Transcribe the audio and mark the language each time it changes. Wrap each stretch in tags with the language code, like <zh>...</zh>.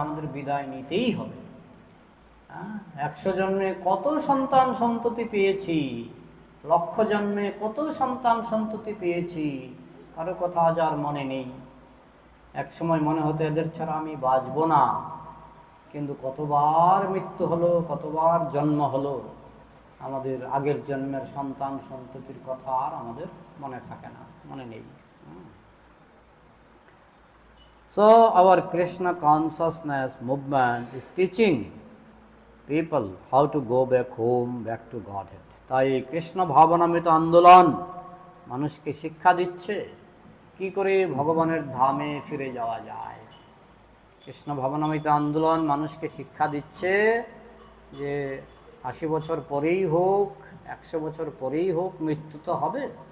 <bn>আমাদের বিদায় নিতেই হবে। 100 জন্মে কত সন্তান সন্ততি পেয়েছি, লক্ষ জন্মে কত সন্তান সন্ততি পেয়েছি, কারো কথা আজ আর মনে নেই। এক সময় মনে হতো এদের ছাড়া আমি বাঁচব না, কিন্তু কতবার মৃত্যু হলো, কতবার জন্ম হলো, আমাদের আগের জন্মের সন্তান সন্ততির কথা আর আমাদের মনে থাকে না, মনে নেই।</bn> <en>So our Krishna consciousness movement is teaching people how to go back home, back to Godhead.</en> <bn>তাই কৃষ্ণ ভাবনামৃত আন্দোলন মানুষকে শিক্ষা দিচ্ছে কি করে ভগবানের ধামে ফিরে যাওয়া যায়। কৃষ্ণ ভাবনামৃত আন্দোলন মানুষকে শিক্ষা দিচ্ছে যে 80 বছর পরেই হোক, 100 বছর পরেই হোক, মৃত্যু তো হবে।</bn>